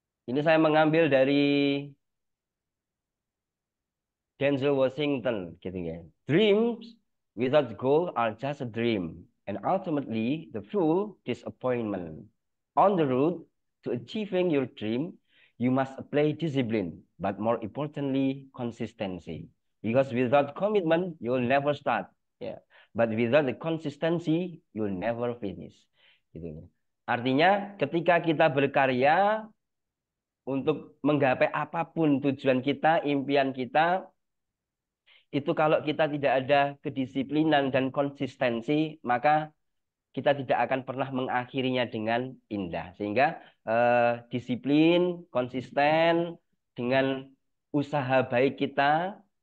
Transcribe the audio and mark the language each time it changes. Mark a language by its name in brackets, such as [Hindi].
[Indonesian] Ini saya mengambil dari Denzel Washington, gitu ya. [English] Dreams without goal are just a dream, and ultimately the full disappointment. On the road to achieving your dream, you must apply discipline, but more importantly, consistency. Because without commitment, you'll never start. Yeah. But without the consistency, you'll never finish. [Indonesian] Gitu. Artinya, ketika kita berkarya untuk menggapai apapun tujuan kita, impian kita, itu kalau kita tidak ada kedisiplinan dan konsistensi, maka kita tidak akan pernah mengakhirinya dengan indah. Sehingga disiplin, konsisten dengan usaha baik kita.